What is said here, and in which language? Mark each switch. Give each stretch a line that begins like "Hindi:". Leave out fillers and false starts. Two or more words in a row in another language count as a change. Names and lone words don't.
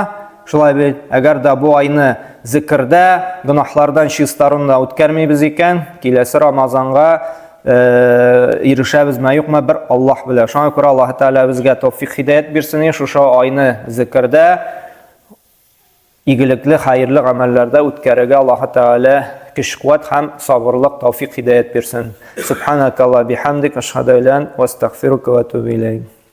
Tatar: Шулай бит, әгәр дә бу айны зикрдә, гынахлардан чистарында үткәрмибез икән, киләсе Рамазанга ирешәбезме, юкмы, бер Аллаһ белә. Шуңа күрә Аллаһ Тәгалә безгә тәүфыйк хидаят бирсен, шушы айны зикрдә, игелекле, хәерле гамәлләрдә үткәрергә Аллаһ Тәгалә көч-куәт һәм сабырлык, тәүфыйк хидаят бирсен.
Arabic: سبحانك اللهم بحمدك، أشهد أن لا إله إلا أنت، وأستغفرك وأتوب إليك.